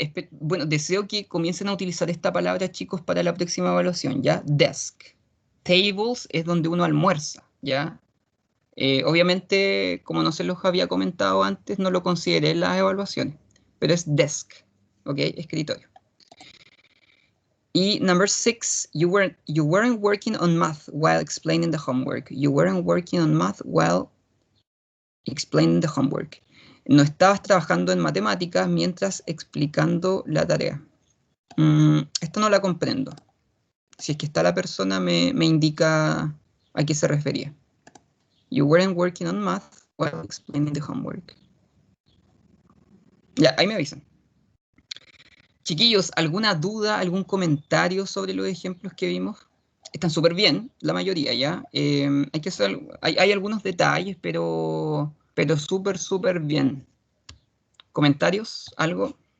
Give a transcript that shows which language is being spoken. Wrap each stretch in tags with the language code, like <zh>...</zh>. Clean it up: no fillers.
<es>Bueno, deseo que comiencen a utilizar esta palabra, chicos, para la próxima evaluación, ¿ya? Desk. Tables es donde uno almuerza, ¿ya? Obviamente, como no se los había comentado antes, no lo consideré en las evaluaciones, pero es desk, ¿ok? Escritorio.</es> <en>Y number 6, you weren't working on math while explaining the homework. You weren't working on math while explaining the homework.</en> <es>No estabas trabajando en matemáticas mientras explicando la tarea. Esto no la comprendo. Si es que está la persona, me indica a qué se refería.</es> <en>You weren't working on math while explaining the homework.</en> <es>Ya, ahí me avisan. Chiquillos, ¿alguna duda, algún comentario sobre los ejemplos que vimos? Están súper bien, la mayoría, ¿ya? Hay algunos detalles, pero súper, súper bien. ¿Comentarios? ¿Algo?</es>